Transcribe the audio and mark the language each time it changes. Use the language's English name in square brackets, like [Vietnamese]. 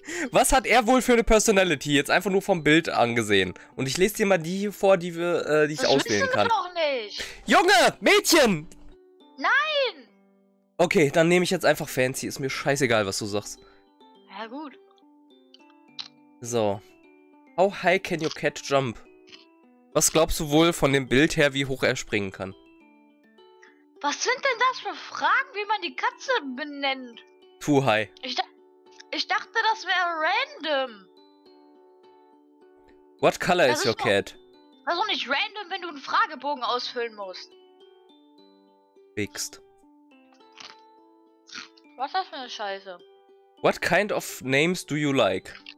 [German] Was hat er wohl für eine Personality? Jetzt einfach nur vom Bild angesehen. Und ich lese dir mal die hier vor, die ich auswählen kann. Das doch nicht. Junge! Mädchen! Nein! Okay, dann nehme ich jetzt einfach Fancy. Ist mir scheißegal, was du sagst. Ja, gut. So. [English] How high can your cat jump? [German] Was glaubst du wohl von dem Bild her, wie hoch er springen kann? Was sind denn das für Fragen, wie man die Katze benennt? [English] Too high. [German] Ich dachte, das wäre random. [English] What color is your cat? [German] Das ist doch nicht random, wenn du einen Fragebogen ausfüllen musst. [English] Fixed. [German] Was ist das für eine Scheiße? [English] What kind of names do you like?